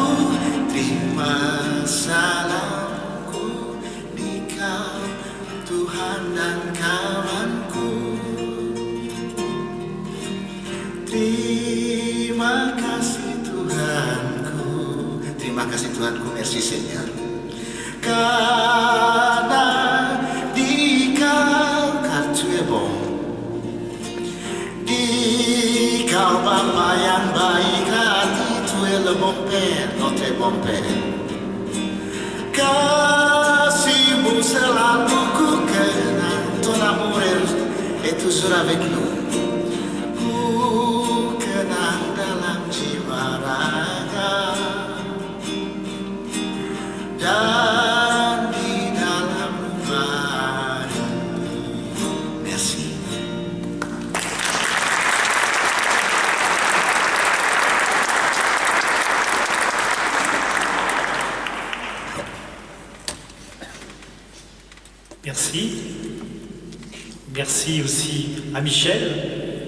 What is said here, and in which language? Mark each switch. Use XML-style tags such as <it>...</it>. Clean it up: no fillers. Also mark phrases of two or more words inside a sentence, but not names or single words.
<id>Terima salamku di Kau Tuhan dan kawanku. Terima kasih Tuhanku. Terima kasih Tuhanku,</id> <fr>merci Seigneur.</fr> <id>Karena di Kau,</id> <fr>car tu es bon.</fr> <id>Di Kau Bapa yang baik hati,</id> <fr>tu es le bon Père, notre bon Père.</fr> <id>Kasih-Mu selalu ku kenal,</id> <fr>ton amour est toujours avec nous.</fr> <id>Ku kenal dalam jiwa raga dan di dalam rumah ini.</id> <fr>Merci. Merci. Merci aussi à Michel.</fr>